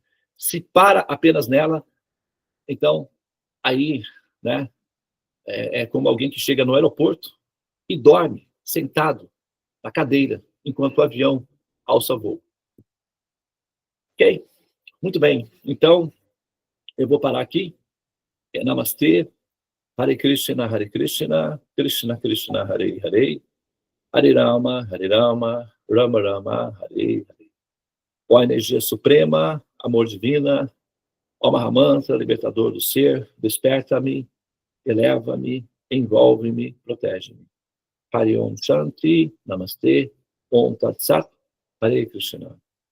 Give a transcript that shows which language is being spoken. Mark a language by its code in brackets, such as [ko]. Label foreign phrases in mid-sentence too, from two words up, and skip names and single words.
[pt] Se para apenas nela, então, aí, né, é como alguém que chega no aeroporto e dorme sentado na cadeira, enquanto o avião alça voo. Ok? Muito bem. Então, eu vou parar aqui. Namastê. [sa] Hare Krishna, Krishna Krishna, Hare Hare, Hare Rama, Rama Rama, Hare Hare. [pt] Ó energia suprema, amor divina, ó Mahamantra, libertador do ser, desperta-me, eleva-me, envolve-me, protege-me. [sa] Hare Om Shanti, Namastê, Om Tat Sat, Hare Krishna.